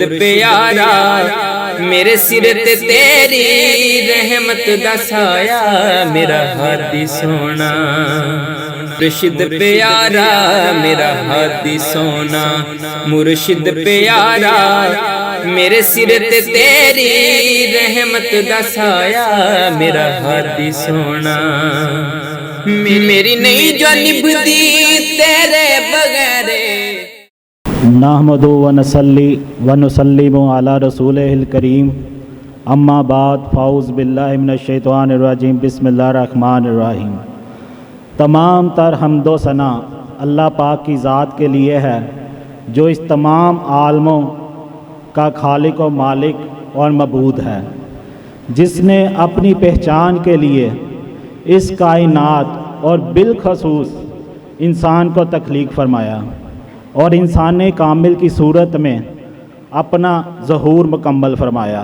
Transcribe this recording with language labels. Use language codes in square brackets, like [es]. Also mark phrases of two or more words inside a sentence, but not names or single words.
[pa] پیارا، میرے سر تے تیری رحمت دا سایہ، میرا ہادی سونا مرشد پیارا، میرا ہادی سونا مرشد پیارا، میرے سر تے تیری رحمت دا سایہ، میرا ہادی سونا، میری نہیں جو نبھدی تیرے بغیر۔ [ar] نحمد و نصلی و نسلم علی رسولہ الکریم، اما بعد، فاعوذ باللہ من الشیطان الرجیم، بسم اللہ الرحمن الرحیم۔ [ur] تمام تر حمد و ثنا اللہ پاک کی ذات کے لیے ہے، جو اس تمام عالموں کا خالق و مالک اور معبود ہے، جس نے اپنی پہچان کے لیے اس کائنات اور بالخصوص انسان کو تخلیق فرمایا اور انسان کامل کی صورت میں اپنا ظہور مکمل فرمایا۔